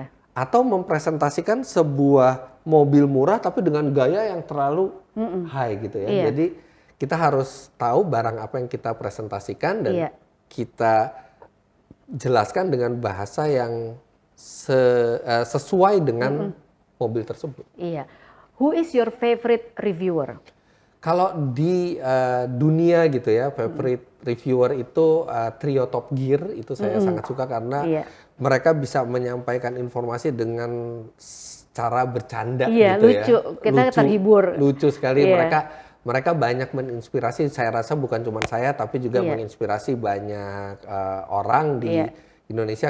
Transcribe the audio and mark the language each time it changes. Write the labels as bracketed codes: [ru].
[id] Atau mempresentasikan sebuah mobil murah tapi dengan gaya yang terlalu high gitu ya. Jadi kita harus tahu barang apa yang kita presentasikan dan kita jelaskan dengan bahasa yang sesuai dengan mobil tersebut. [en] Who is your favorite reviewer? [id] Kalau di dunia gitu ya, favorite reviewer itu trio Top Gear, itu saya sangat suka karena mereka bisa menyampaikan informasi dengan cara bercanda gitu lucu. Ya. Kita terhibur. Lucu sekali. Mereka banyak menginspirasi, saya rasa bukan cuma saya tapi juga menginspirasi banyak orang di Indonesia.